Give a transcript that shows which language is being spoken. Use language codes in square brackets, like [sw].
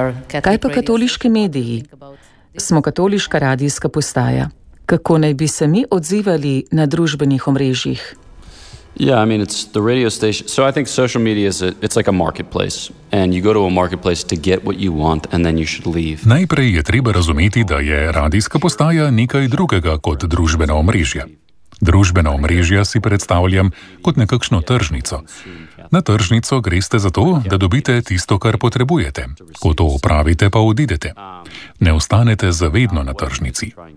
[sl] Kaj pa katoliški mediji? Smo katoliška radijska postaja. Kako naj bi se mi odzivali na družbenih omrežjih? [en] Yeah, I mean it's the radio station. So I think social media is it's like a marketplace and you go to a marketplace to get what you want and then you should leave. [sl] Najprej je treba razumeti, da je radijska postaja nekaj drugega kot družbena omrežja. Družbena omrežja si predstavljam kot nekakšno tržnico. Na tržnico greste zato, da dobite tisto, kar potrebujete. Ko to opravite, pa odidete. Ne ostanete zavedno na tržnici.